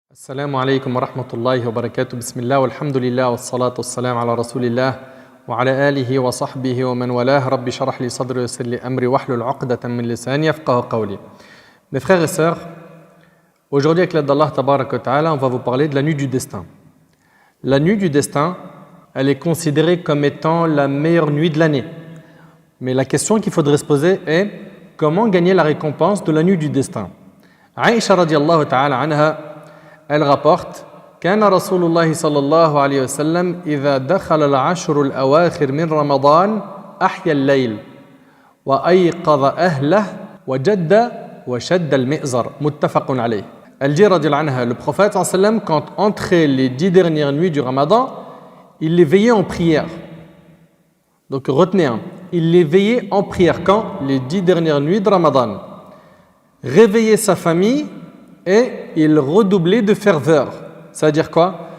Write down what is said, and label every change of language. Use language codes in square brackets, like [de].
[ar] السلام عليكم ورحمة الله وبركاته. بسم الله والحمد لله والصلاة والسلام على رسول الله وعلى آله وصحبه ومن والاه. رب اشرح لي صدري ويسر لي أمري واحلل عقدة من لساني يفقهوا قولي. [fr] Mes frères et sœurs, aujourd'hui avec l'aide d'Allah Tabaraka wa Ta'ala, on va vous parler de la nuit du destin. La nuit du destin, elle est considérée comme étant la meilleure nuit de l'année. Mais la question qu'il faudrait se poser est comment gagner la récompense de la nuit du destin. [ar] Aïcha radiallahu ta'ala anha, [fr] elle rapporte [ar] كان رسول الله صلى الله عليه وسلم إذا دخل العشر الأواخر من رمضان أحيا الليل وأيقظ أهله وجد وشد المئزر متفق عليه. [fr] Elle dit radiallahu anha, le prophète sallallahu alayhi wa sallam, quand entrait les 10 dernières nuits du Ramadan, il les veillait en prière. Donc retenez, il les veillait en prière quand? Les 10 dernières nuits de Ramadan. Réveillait sa famille et il redoublait de ferveur. C'est-à-dire quoi?